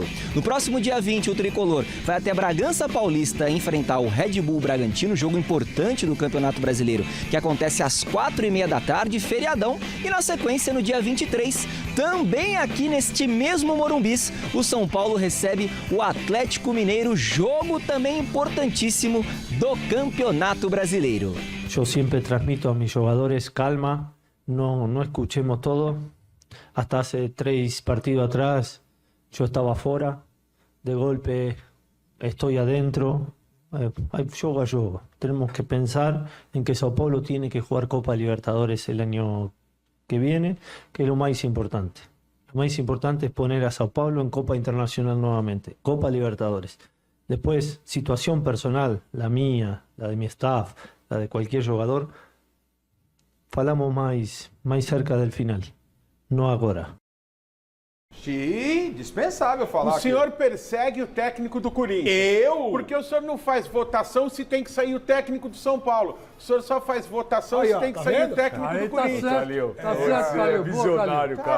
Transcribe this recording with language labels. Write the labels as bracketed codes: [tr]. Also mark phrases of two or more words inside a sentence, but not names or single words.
[pt] No próximo dia 20 o Tricolor vai até Bragança Paulista enfrentar o Red Bull Bragantino, jogo importante do Campeonato Brasileiro, que acontece às 4h30 da tarde, feriadão, e na sequência, no dia 23, também aqui neste mesmo Morumbis, o São Paulo recebe o Atlético Mineiro, jogo também importantíssimo do Campeonato Brasileiro. Eu sempre transmito a mis jogadores calma, [es] no escuchemos todo. Hasta hace 3 partidos atrás yo estaba fora, de golpe estoy adentro. [pt] Jogo a jogo. [es] Tenemos que pensar en que Sao Paulo tiene que jugar Copa Libertadores el año que viene, que es lo más importante. Lo más importante es poner a Sao Paulo en Copa Internacional nuevamente, Copa Libertadores. Después, situación personal, la mía, la de mi staff, la de cualquier jugador, falamos más cerca del final, no agora. [pt] Sim, dispensável falar. O senhor persegue o técnico do Corinthians. Eu? Porque o senhor não faz votação se tem que sair o técnico do São Paulo. O senhor só faz votação se tem que sair o técnico do Corinthians. Tá certo, Calil. Visionário, cara.